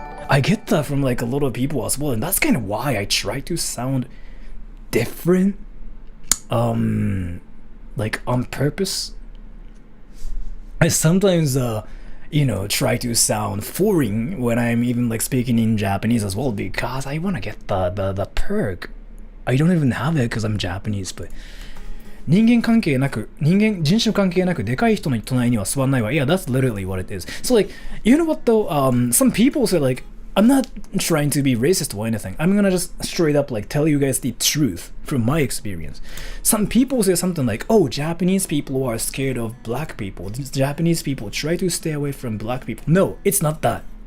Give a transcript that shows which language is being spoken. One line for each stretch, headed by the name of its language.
English: I get that from like a lot of people as well, and that's kind of why I try to sound different, like on purpose. I sometimes try to sound foreign when I'm even like speaking in Japanese as well, because I want to get the perk. I don't even have it because I'm Japanese, but
Japanese: 人種関係なくでかい人の隣には座んないわ。
English: Yeah, that's literally what it is. So like, you know what though? Some people say like, I'm not trying to be racist or anything. I'm gonna just straight up like tell you guys the truth from my experience. Some people say something like, oh, Japanese people are scared of black people. Japanese people try to stay away from black people. No, it's not that.